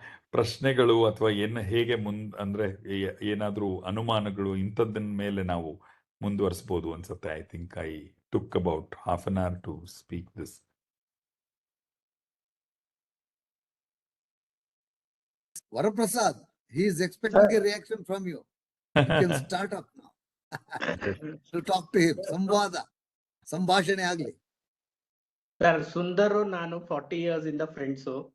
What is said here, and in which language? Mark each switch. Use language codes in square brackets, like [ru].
[kn] ಪ್ರಶ್ನೆಗಳು ಅಥವಾ ಹೇಗೆ ಅಂದ್ರೆ ಏನಾದರೂ ಅನುಮಾನಗಳು ಇಂಥದ್ದನ್ನ ಮೇಲೆ ನಾವು ಮುಂದುವರಿಸಬಹುದು ಅನ್ಸುತ್ತೆ. [en] I think I took about half an hour to speak this. Varaprasad, he is expecting a reaction from you. You can start up now to talk to him. [kn] ಸಂಭಾಷಣೆ ಆಗ್ಲಿ. ಸರ್, ಸುಂದರು ನಾನು 40 years ಇಂದ ಫ್ರೆಂಡ್ಸು.